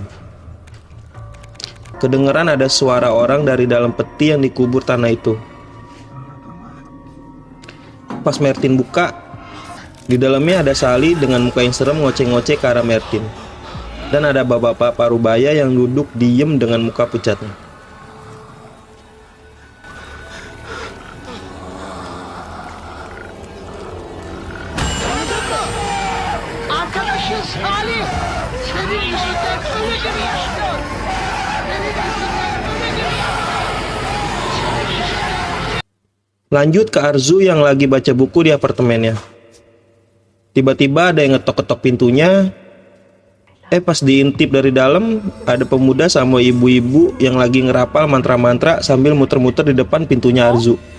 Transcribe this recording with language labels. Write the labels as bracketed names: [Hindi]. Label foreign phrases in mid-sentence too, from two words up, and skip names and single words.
[Indonesian] Kedengeran ada suara orang dari dalam peti yang dikubur tanah itu. Pas Martin buka, di dalamnya ada Sally dengan muka yang serem ngoceh-ngoceh ke arah Martin. Dan ada bapak-bapak parubaya yang duduk diem dengan muka pucatnya. Salih! [Turkish] Senin yüzünden öleceğim yaşıyor! Senin yüzünden öleceğim! [Indonesian] Lanjut ke Arzu yang lagi baca buku di apartemennya. Tiba-tiba ada yang ngetok-ketok pintunya. Pas diintip dari dalam, ada pemuda sama ibu-ibu yang lagi ngerapal mantra-mantra sambil muter-muter di depan pintunya Arzu.